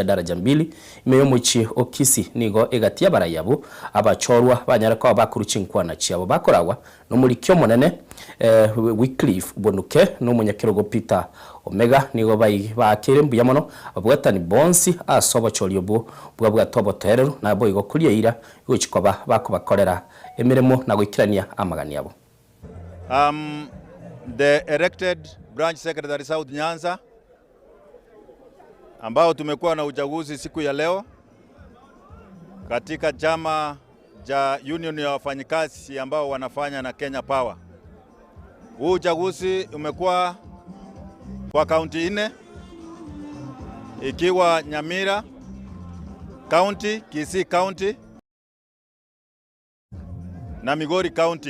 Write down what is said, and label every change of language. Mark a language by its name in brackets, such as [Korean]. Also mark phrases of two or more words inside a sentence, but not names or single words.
[Gusii] daraja 2 imeyomuchi okisi nigo egatia barayabo abachorwa banyarako bakuruchinkwana chiabo bakorawa no muri kyo monene Wycliffe Bonuke no munyakirogo Peter Omega nigo bayi bakire mbuyamono abwatani bonsi asoba choliobo bwa tobo terero na boy go kuliya ira gochikoba bakobakorera emiremo na gwikirania amagani yabo. [English] The elected branch secretary South Nyanza [Swahili] ambao tumekuwa na uchaguzi siku ya leo katika chama ja union ya wafanyikazi ambao wanafanya na Kenya Power. Huu uchaguzi umekuwa kwa kaunti 4 ikiwa Nyamira County, Kisii County na Migori County.